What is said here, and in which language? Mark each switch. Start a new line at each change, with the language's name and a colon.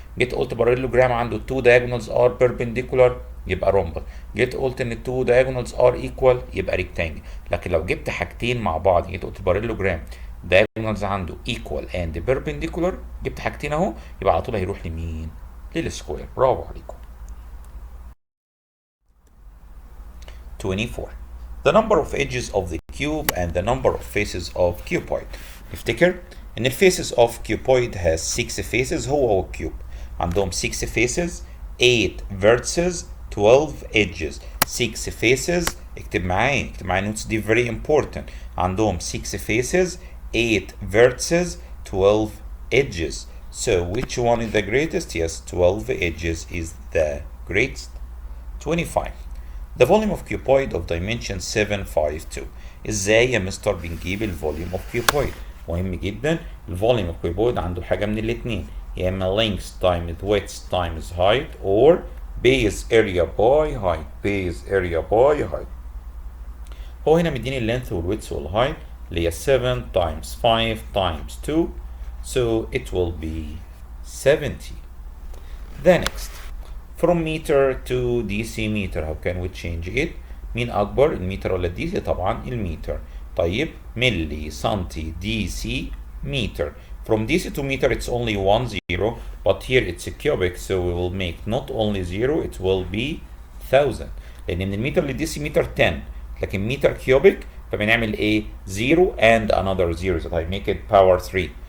Arabic: جيت قلت
English: Parallelogram عنده two diagonals are perpendicular يبقى rhombus.
Arabic: جيت قلت ان التو diagonals ار ايكوال يبقى ريكتانجل. لكن لو جبت حاجتين مع بعض، جيت قلت باراليلوجرام diagonals عنده
English: equal and perpendicular،
Arabic: جبت حاجتين اهو، يبقى على طول هيروح لمين؟ للسكوير. برافو عليكم.
English: 24 the number of edges of the cube and the number of faces of cuboid.
Arabic: نفتكر ان
English: الفيسز of cuboid has 6 faces.
Arabic: هو الكيوب عندهم
English: 6 faces 8 vertices 12 edges. 6 faces،
Arabic: اكتب معايا
English: النوتس دي very important. عندهم 6 faces 8 vertices 12 edges. So which one is the greatest? Yes, 12 edges is the greatest. 25 the volume of cuboid of dimension 752.
Arabic: ازاي يا مستر بنجيب الفوليوم اوف cuboid؟ مهم جدا. الفوليوم اوف cuboid عنده حاجه من الاثنين، يا اما
English: length times width times height or base area by height. base area by height.
Arabic: هو هنا مديني اللينث والويدث والهايت اللي هي
English: 7 times 5 times 2 so it will be 70. The next from meter to decimeter how can we change it؟
Arabic: مين اكبر المتر ولا الديسي؟ طبعا المتر. طيب ملي سنتي دي سي meter.
English: From DC to meter it's only 1 0, but here it's a cubic, so we will make not only 0, it will be 1000.
Arabic: لأن من المتر للدي سي متر 10، لكن متر كيوبيك فبنعمل ايه؟
English: 0 and another 0 that I make it power 3.